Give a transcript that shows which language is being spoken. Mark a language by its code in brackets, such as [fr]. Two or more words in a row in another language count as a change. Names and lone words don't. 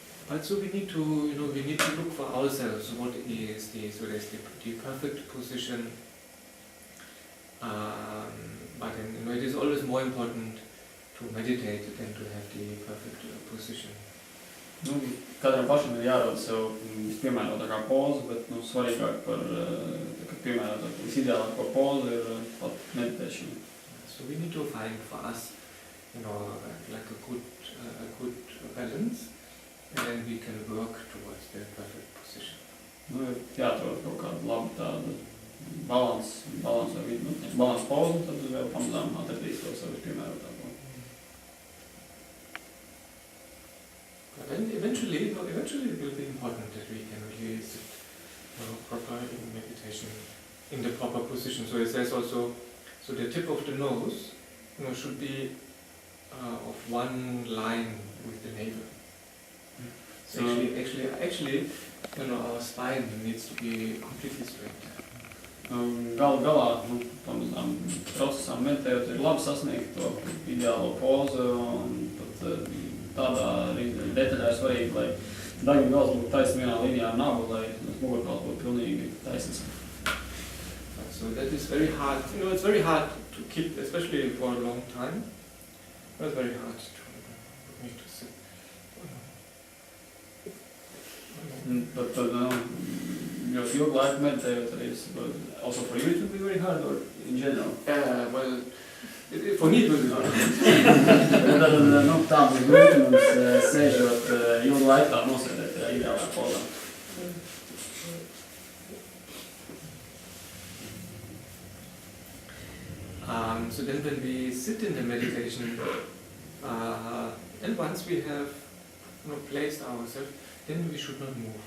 [en] Also we need to, we need to look for ourselves what is the perfect position. But then, it is always more important to meditate than to have the perfect position. [lv] Katram pašam ir jārod sev vispiemērotākā poza, bet svarīgāk par piemērotāko visideālāko pozu ir pat meditēšana. [en] So we need to find for us, like a good balance, and then we can work towards the perfect position. [lv] Jāatrod kaut kādu labu tādu balans vai vidu, balans pozu, tad vēl pamazām atradīs to savu piemērotāko. [en] But then eventually it will be important that we can really sit proper in meditation in the proper position. So it says also, so the tip of the nose, should be of one line with the navel. So actually, our spine needs to be completely straight. [lv] Galā, pamazām procesām meditējot, ir labi sasniegt to ideālo pozu, un pat tādā arī detaļā ir svarīgi, lai daļa gals būtu taisni vienā līnijā ar nagu, lai mugurkauls būtu pilnīgi taisns. [en] So that is very hard. It's very hard to keep, especially for a long time. It's very hard for me to sit. [lv] But ļoti ilgu laiku meditējot arī, [en] also for you it will be very hard, or in general? Well, for me it will be hard. [lv] Tad, tā būs grūti mums sēžot ilgu laiku tā nosēdēt tajā ideālā pozā. [en] So then when we sit in the meditation, and once we have placed ourselves, then we should not move.